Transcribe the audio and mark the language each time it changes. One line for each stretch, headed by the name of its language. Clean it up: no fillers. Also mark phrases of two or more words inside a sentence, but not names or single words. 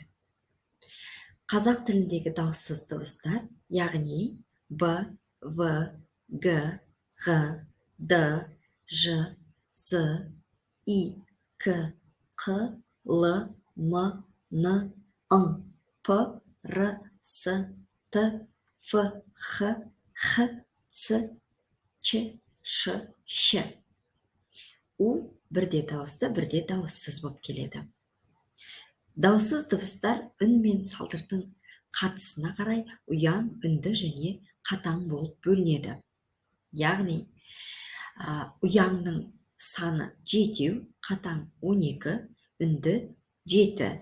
Kazakh: Қазақ тіліндегі дауыссыз дыбыстар, яғни Б, В, Г, Ғ, Д, Ж, З, И, К, Қ, Л, М, Н, Ң, П, Р, С, Т, Ф, Х, Х, Ц, Ч, Ш, Щ. У бірде дауысты, бірде дауыссыз болып келеді. Дауыссыз дыбыстар үн мен салдырдың қатысына қарай ұяң, үнді және қатаң болып бөлінеді. Яғни, ұяңның саны 7, қатаң 12, үнді 7.